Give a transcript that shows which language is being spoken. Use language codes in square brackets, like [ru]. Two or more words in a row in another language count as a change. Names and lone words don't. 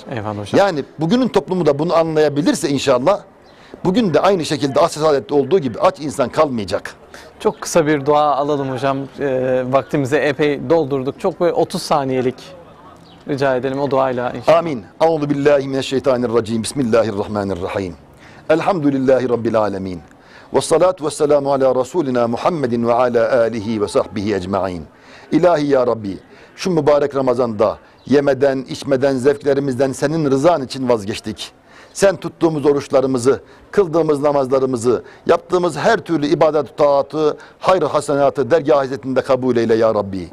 [tr] Eyvallah hocam. Yani bugünün toplumu da bunu anlayabilirse inşallah bugün de aynı şekilde asr-ı saadette olduğu gibi aç insan kalmayacak. Çok kısa bir dua alalım hocam. Vaktimizi epey doldurduk. Çok böyle 30 saniyelik rica edelim o duayla inşallah. [ar] آمين. أعوذ بالله من الشيطان الرجيم. بسم الله الرحمن الرحيم. الحمد لله رب العالمين. والصلاة والسلام على رسولنا محمد وعلى آله وصحبه أجمعين. [tr] İlahi ya Rabbi, şu mübarek Ramazan'da yemeden, içmeden, zevklerimizden senin rızan için vazgeçtik. Sen tuttuğumuz oruçlarımızı, kıldığımız namazlarımızı, yaptığımız her türlü ibadet-ü taatı, hayır hasenatı dergâh hizmetinde kabul eyle ya Rabbi.